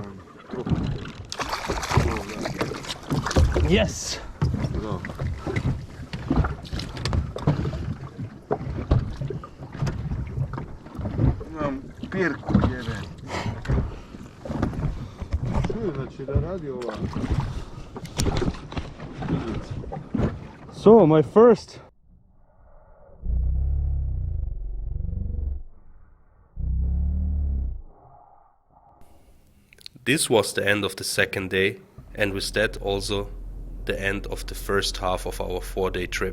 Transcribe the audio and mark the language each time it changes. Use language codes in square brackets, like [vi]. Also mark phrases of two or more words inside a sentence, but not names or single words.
[en] Yes! [hr] Bravo. Imam pirku, jebe. Čuju, znači da radi ova. [en] So, my first. This was the end of the second day, and with that also the end of the first half of our 4-day trip.